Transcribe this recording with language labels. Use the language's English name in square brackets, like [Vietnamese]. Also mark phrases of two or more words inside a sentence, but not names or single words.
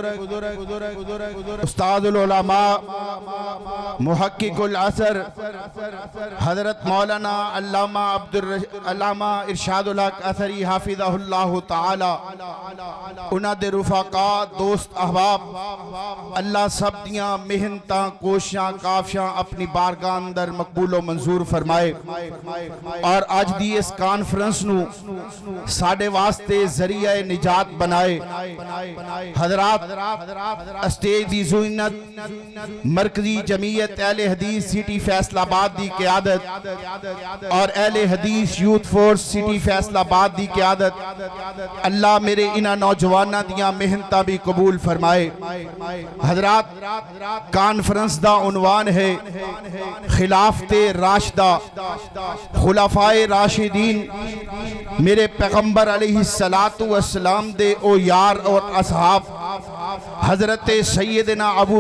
[Punjabi] استاد العلماء محقق العصر حضرت مولانا علامہ ارشاد الحق اثری حافظہ اللہ تعالی انہاں دے رفقاء دوست احباب اللہ سب دیاں محنتاں کوشاں کافشاں اپنی بارگاہ اندر مقبول و منظور فرمائے اور آج دی اس کانفرنس نو ساڑھے واسطے ذریعہ نجات بنائے حضرات اسٹیج دی زینت مرکزی جمعیت اہل حدیث سٹی فیصل آباد دی قیادت اور اہل حدیث یوتھ فورس سٹی فیصل آباد دی قیادت اللہ میرے انہاں نوجوانہ دیاں محنتاں بھی قبول فرمائے حضرات کانفرنس دا عنوان ہے خلافت راشدہ خلفائے راشدین میرے پیغمبر علیہ السلام دے او یار اور اصحاب حضرت سیدنا ابو